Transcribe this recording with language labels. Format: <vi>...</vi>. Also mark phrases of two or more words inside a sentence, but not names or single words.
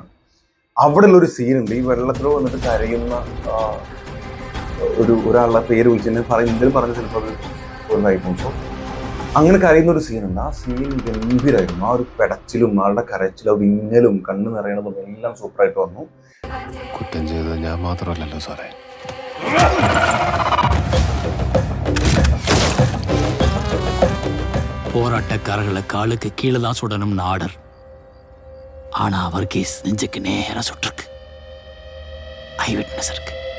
<ml>അവിടെ ഉള്ളൊരു സീനുണ്ട്, ഈ വെള്ളത്തിൽ വന്നിട്ട് കരയുന്ന ഒരാളുടെ പേര് വിളിച്ച് എന്തെങ്കിലും പറഞ്ഞ ചിലപ്പോൾ അത് ഒന്നായിരിക്കും. സോ അങ്ങനെ കരയുന്ന ഒരു സീനുണ്ട്. ആ സീൻ ഗംഭീരമായിരുന്നു. ആ ഒരു പെടച്ചിലും ആളുടെ കരച്ചിലും വിങ്ങലും കണ്ണ് നിറയണതും എല്ലാം സൂപ്പറായിട്ട് വന്നു. കുറ്റം ചെയ്തത് ഞാൻ മാത്രമല്ലല്ലോ സാറേ.</ml> <ta>போராட்டக்காரர்களை காலுக்கு கீழே தான் சுடணும்னு ஆர்டர். ஆனா அவர் கேஸ் நெஞ்சுக்கு நேரா சுட்டிருக்கு.</ta> <en>eye witness</en> <ta>இருக்கு.</ta>